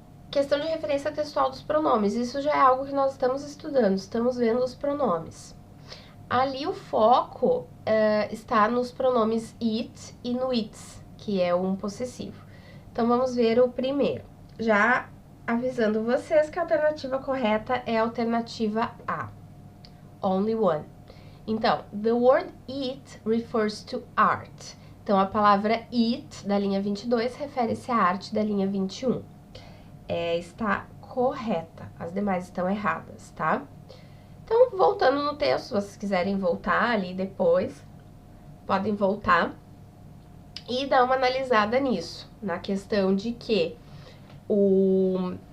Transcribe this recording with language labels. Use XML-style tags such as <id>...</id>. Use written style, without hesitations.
<pt>Questão de referência textual dos pronomes, isso já é algo que nós estamos estudando, estamos vendo os pronomes. Ali o foco está nos pronomes it e no its, que é um possessivo. Então, vamos ver o primeiro. Já avisando vocês que a alternativa correta é a alternativa A.</pt> <en>Only one. Então, the word it refers to art.</en> <pt>Então, a palavra it, da linha 22, refere-se à arte da linha 21. Está correta. As demais estão erradas, tá? Então, voltando no texto, se vocês quiserem voltar ali depois, podem voltar e dar uma analisada nisso, na questão de que o</pt>